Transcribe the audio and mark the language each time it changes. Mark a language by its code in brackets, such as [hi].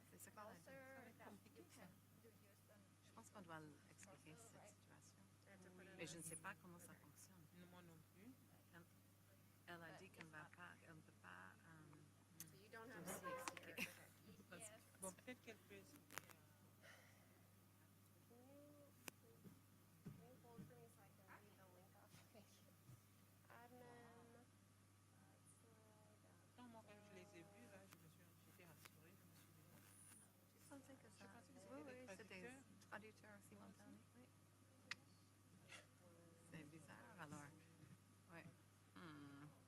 [fr] C'est ce qu'on a dit. Je pense qu'on doit expliquer cette situation. Mais je ne sais pas comment ça fonctionne. Moi non plus. Elle a dit qu'elle ne peut pas [en] So you don't have [fr] aussi [en] space here. [fr] expliquer. Bon, peut-être qu'elle peut expliquer. [en] Can you hold for me so I can read the link off? Okay. Admin. [fr] Non, moi, quand je les ai vus, là, j'étais rassurée. Je pensais que ça. Je pensais que Oui, c'était des c'est des traducteurs simultanés. Oui. C'est bizarre alors. Oui. Hmm.